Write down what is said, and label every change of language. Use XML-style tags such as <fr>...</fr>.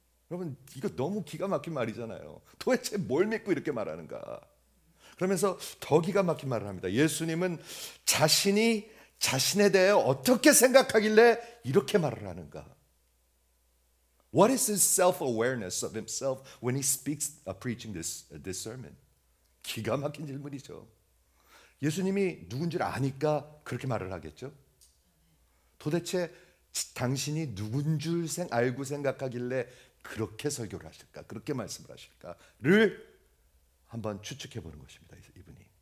<ko>여러분, 이거 너무 기가 막힌 말이잖아요. 도대체 뭘 믿고 이렇게 말하는가? 그러면서 더 기가 막힌 말을 합니다. 예수님은 자신이 자신에 대해 어떻게 생각하길래 이렇게 말을 하는가?</ko> <en>What is his self-awareness of himself when he speaks, preaching this sermon?</en> <ko>기가 막힌 질문이죠. 예수님이 누군지를 아니까 그렇게 말을 하겠죠. 도대체 당신이 누군 줄 알고 생각하길래 그렇게 설교를 하실까? 그렇게 말씀을 하실까를 한번 추측해 보는 것입니다. 이분이.</ko>